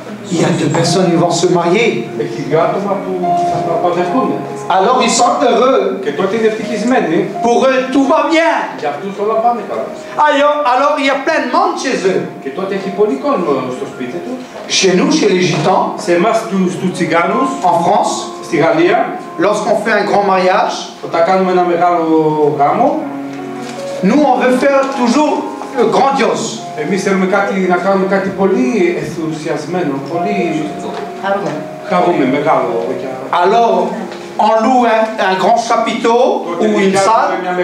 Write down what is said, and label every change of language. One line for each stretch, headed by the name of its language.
French: Il y a deux personnes qui vont se marier.
Greek: Έχει δύο άτομα που θα παντρευτούν.
French: Alors ils sont heureux.
Greek: Και τότε είναι ευτυχισμένοι.
French: Pour eux, tout va bien.
Greek: Για αυτούς όλα πάνε καλά.
French: Alors il y a plein de monde chez eux.
Greek: Και τότε έχει πολύ κόσμο στο σπίτι του.
French: Chez nous, chez les Gitans,
Greek: Σε εμάς τους Τσιγκάνους,
French: en France,
Greek: στη Γαλλία,
French: lorsqu'on fait un grand mariage,
Greek: όταν κάνουμε ένα μεγάλο γάμο,
French: nous on veut faire toujours grandiose.
Greek: εμείς θέλουμε να κάνουμε κάτι πολύ ενθουσιασμένο, πολύ χαρούμε, μεγάλο.
French: Alors, on loue un grand chapiteau ou une salle.